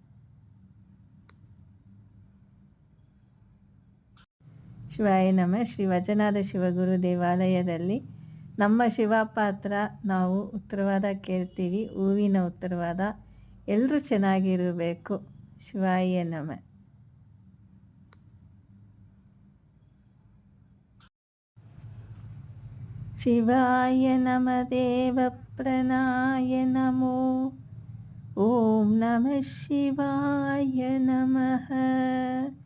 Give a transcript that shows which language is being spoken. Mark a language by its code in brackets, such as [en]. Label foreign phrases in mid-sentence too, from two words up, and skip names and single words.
[sa] ಶಿವಾಯ ನಮಃ. [kn] ಶ್ರೀ ವಚನಾದ ಶಿವಗುರು ದೇವಾಲಯದಲ್ಲಿ ನಮ್ಮ ಶಿವಪಾತ್ರ ನಾವು ಉತ್ತರವಾದ ಕೇಳ್ತೀವಿ, ಹೂವಿನ ಉತ್ತರವಾದ. ಎಲ್ಲರೂ ಚೆನ್ನಾಗಿರಬೇಕು. [sa] ಶಿವಾಯ ನಮಃ. ಶಿವಾಯ ನಮಃ. ದೇವ ಪ್ರಣಾಯ ನಮೋ. ಓಂ ನಮಃ ಶಿವಾಯ ನಮಃ.